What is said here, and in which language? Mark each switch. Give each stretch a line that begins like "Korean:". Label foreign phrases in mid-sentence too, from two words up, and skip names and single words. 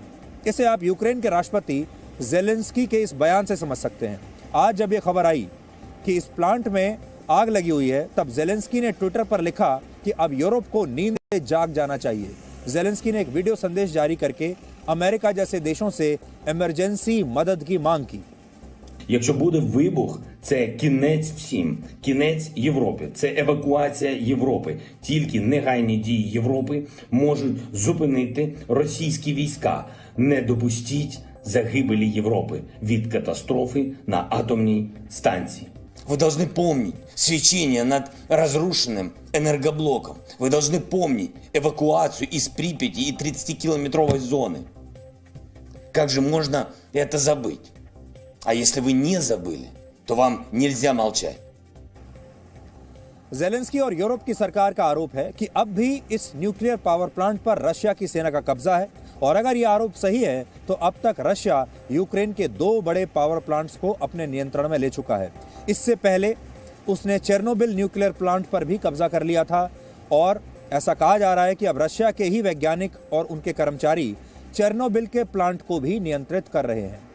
Hindi: इसे आप यूक्रेन के राष्ट्रपति ज़ेलेंस्की के इस बयान से समझ सकते हैं। आज जब ये खबर आई कि इस प्लांट में आग लगी हुई है, तब ज़ेलेंस्की ने ट्विटर पर लिखा कि अब यूरोप को नींद से जाग जाना चाहिए। ज़ेलेंस्की ने एक वीडियो संदेश जारी करके अमेरिका जैसे देशों से इमरजेंसी मदद की मांग की।
Ukrainian: Якщо буде вибух, це кінець всім, кінець Європі, це евакуація Європи. Тільки негайні дії Європи можуть зупинити російські війська. Не допустіть загибелі Європи від катастрофи на атомній станції.
Russian: Вы должны помнить свечение над разрушенным энергоблоком. Вы должны помнить эвакуацию из Припяти и 30-километровой зоны. Как же можно это забыть? А если вы не забыли, то вам нельзя молчать.
Hindi: ज़ेलेंस्की और यूरोप की सरकार का आरोप है कि अब भी इस
English: nuclear power plant
Hindi: पर रशिया की सेना का कब्जा है, और अगर ये आरोप सही है तो अब तक रशिया यूक्रेन के 2 बड़े
English: power plants
Hindi: को अपने नियंत्रण में ले चुका है। इससे पहले उसने चेर्नोबिल
English: nuclear plant
Hindi: पर भी कब्जा कर लिया था, और ऐसा कहा जा रहा है कि अब रशिया के ही वैज्ञानिक और उनके कर्मचारी चेर्नोबिल के प्लांट को भी नियंत्रित कर रहे हैं।